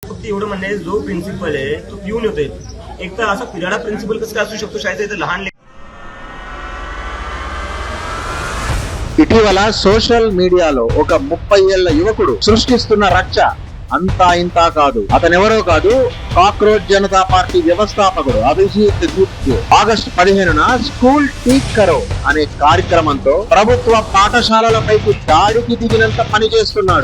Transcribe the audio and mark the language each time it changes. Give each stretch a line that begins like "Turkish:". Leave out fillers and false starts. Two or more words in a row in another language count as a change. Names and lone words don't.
Marathi: एवढं म्हणणं आहे, जो प्रिन्सिपल आहे तो पिऊन होते. एक तर असा पिराडा प्रिन्सिपल कसं काय असू शकतो शाळेचा? इथं लहान
Telugu: ఇటీవల సోషల్ మీడియాలో ఒక 30 ఏళ్ల యువకుడు సృష్టిస్తున్న రచ్చ అంతా ఇంతా కాదు. అతనెవరో కాదు, కాక్రోచ్ జనతా పార్టీ వ్యవస్థాపకుడు అభిజిత్ గుప్తా. ఆగస్టు 15న స్కూల్ టీక్ కరో అనే కార్యక్రమంతో ప్రభుత్వ పాఠశాలలపైకి దాడికి దిగినంత పని చేస్తున్నాడు.